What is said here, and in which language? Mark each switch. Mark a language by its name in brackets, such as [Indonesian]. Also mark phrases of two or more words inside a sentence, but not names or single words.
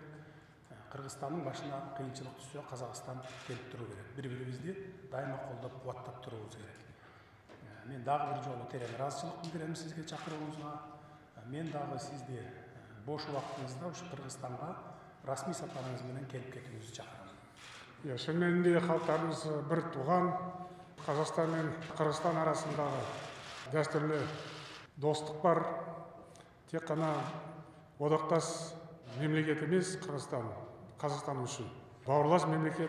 [Kyrgyz] Кыргызстандын башына кыйынчылык түшсө, Казакстан келип туруу керек. Бири-бирибизди дайыма колдоп, кубаттап туруубуз керек. Мен дагы бир жолу терең ыраазычылык билдирем сизге чакырууңузга. Мен дагы сизди бош убактыңызда ушу Кыргызстанга расмий сапарыңыз менен келип кетүүңүздү чакырам. [Kazakh] Шын мәнінде халықтарымыз бір туған. Қазақстан мен Қырғызстан арасындағы дәстүрлі достық бар. Тек қана одақтас мемлекет емес Қырғызстан, Қазақстан үшін бауырлас мемлекет.